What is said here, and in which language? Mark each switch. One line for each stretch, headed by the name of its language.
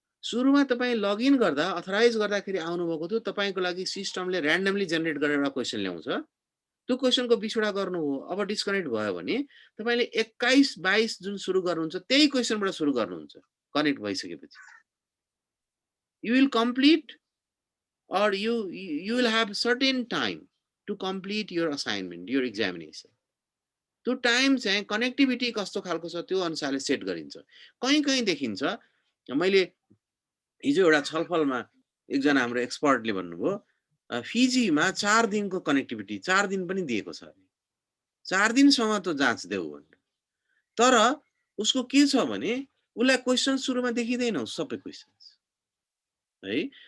Nepali: सुरुमा तपाईँ लगइन गर्दा अथराइज गर्दाखेरि आउनुभएको थियो, तपाईँको लागि सिस्टमले ऱ्यान्डमली जेनेरेट गरेर एउटा क्वेसन ल्याउँछ। त्यो क्वेसनको 20 वटा गर्नु हो, अब डिस्कनेक्ट भयो भने तपाईँले 21-22 जुन सुरु गर्नुहुन्छ त्यही क्वेसनबाट सुरु गर्नुहुन्छ कनेक्ट भइसकेपछि।
English: You will complete or you will have certain time to complete your assignment, your examination.
Nepali: त्यो टाइम चाहिँ कनेक्टिभिटी कस्तो खालको छ त्यो अनुसारले सेट गरिन्छ। कहीँ देखिन्छ, मैले हिजो एउटा छलफलमा एकजना हाम्रो एक्सपर्टले भन्नुभयो फिजीमा 4 दिनको कनेक्टिभिटी 4 दिन पनि दिएको छ। 4 दिनसम्म त जाँच देऊ भनेर। तर उसको के छ भने उसलाई क्वेसन सुरुमा देखिँदैन सबै क्वेसन्स है।